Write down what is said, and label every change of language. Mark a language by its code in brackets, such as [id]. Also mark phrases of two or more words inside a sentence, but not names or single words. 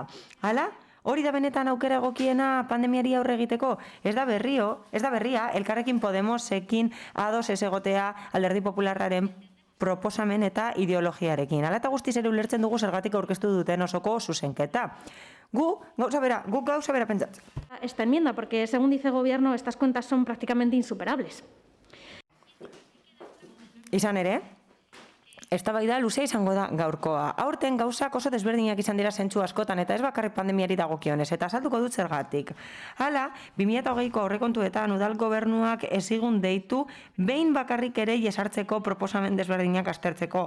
[eu] Hala, hori da benetan aukera egokiena pandemiari aurre egiteko? Ez da berria, Elkarrekin Podemosekin ados ez egotea Alderdi Popularraren proposamen eta ideologiarekin. Hala eta guztiz ere ulertzen dugu zergatik aurkeztu duten osoko zuzenketa. Guk gauza bera pentsatzen. [es] Esta enmienda, porque según dice el gobierno, estas cuentas son prácticamente insuperables. [eu] Izan ere, eztabaida luzea izango da gaurkoa. Aurten gauzak oso desberdinak izan dira zentzu askotan eta ez bakarrik pandemiari dagokionez, eta azalduko dut zergatik. Hala, 2020ko aurrekontuetan udal gobernuak ezigun deitu behin bakarrik ere jesartzeko proposamen desberdinak aztertzeko.